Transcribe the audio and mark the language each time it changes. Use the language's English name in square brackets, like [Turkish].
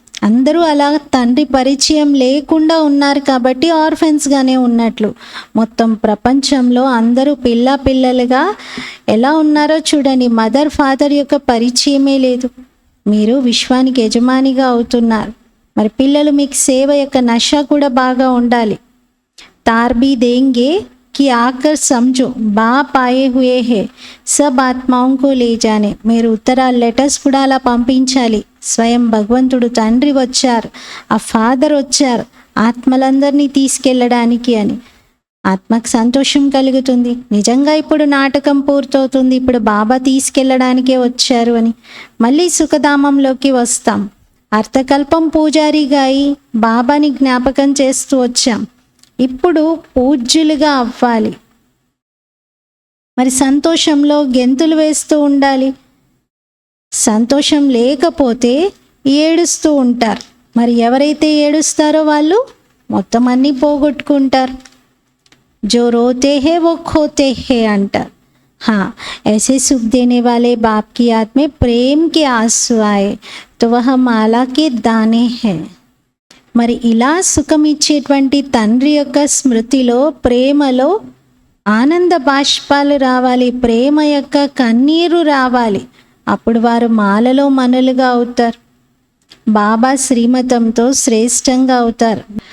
[Telugu] అందరూ అలా తండ్రి పరిచయం లేకుండా ఉన్నారు కాబట్టి ఆర్ఫన్స్గానే ఉన్నట్లు. మొత్తం ప్రపంచంలో అందరూ పిల్లలుగా ఎలా ఉన్నారో చూడండి. మదర్ ఫాదర్ యొక్క పరిచయమే లేదు. మీరు విశ్వానికి యజమానిగా అవుతున్నారు. మరి పిల్లలు మీకు సేవ యొక్క నష కూడా బాగా ఉండాలి. [Hindi] तार भी देंगे कि आकर समझो बाप आए हुए हैं सब ఆత్మాओं को ले जाने. [Telugu] మీరు ఉత్తరాలు లెటర్స్ కూడా అలా పంపించాలి. స్వయం భగవంతుడు తండ్రి వచ్చారు, ఆ ఫాదర్ వచ్చారు ఆత్మలందరినీ తీసుకెళ్ళడానికి అని. ఆత్మకు సంతోషం కలుగుతుంది. నిజంగా ఇప్పుడు నాటకం పూర్తవుతుంది, ఇప్పుడు బాబా తీసుకెళ్ళడానికే వచ్చారు అని. మళ్ళీ సుఖధామంలోకి వస్తాం. అర్థకల్పం పూజారిగా అయి బాబాని జ్ఞాపకం చేస్తూ వచ్చాం. ఇప్పుడు పూజ్యులుగా అవ్వాలి. మరి సంతోషంలో గెంతులు వేస్తూ ఉండాలి. సంతోషం లేకపోతే ఏడుస్తూ ఉంటారు. మరి ఎవరైతే ఏడుస్తారో వాళ్ళు మొత్తం అన్నీ పోగొట్టుకుంటారు. [Hindi] జో రోతే హే వో ఖోతే హే [Telugu] అంటారు. [Hindi] हाँ, ऐसे सुख देने वाले बाप की याद में प्रेम के आंसू आए तो वह माला के दाने हैं. [Telugu] మరి ఇలా సుఖం ఇచ్చేటువంటి తండ్రి యొక్క స్మృతిలో ప్రేమలో ఆనంద బాష్పాలు రావాలి, ప్రేమ యొక్క కన్నీరు రావాలి. అప్పుడు వారు మాలలో మనులుగా అవుతారు, బాబా శ్రీమతంతో శ్రేష్టంగా అవుతారు.